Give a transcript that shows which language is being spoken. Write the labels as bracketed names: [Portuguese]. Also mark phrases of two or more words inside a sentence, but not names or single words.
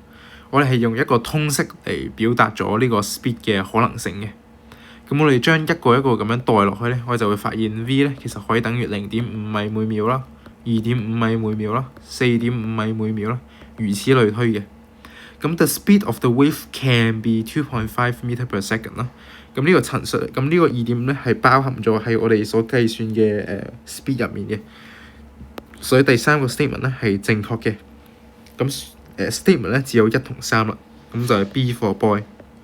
[Cantonese] 我哋係用一個通式嚟表達咗呢個 speed 嘅可能性嘅。咁我哋將一個一個咁樣代落去咧，我哋就會發現 v 咧其實可以等於0.5米每秒啦、2.5米每秒啦、4.5米每秒啦，如此類推嘅。 [English] 咁 the speed of the wave can be 2.5 meter per second 啦。 [Cantonese] 咁呢個陳述，咁呢個2點咧係包含咗喺我哋所計算嘅speed 入面嘅。所以第三個 statement 咧係正確嘅。咁statement 咧只有1同3啦。咁就係 [English] B for boy。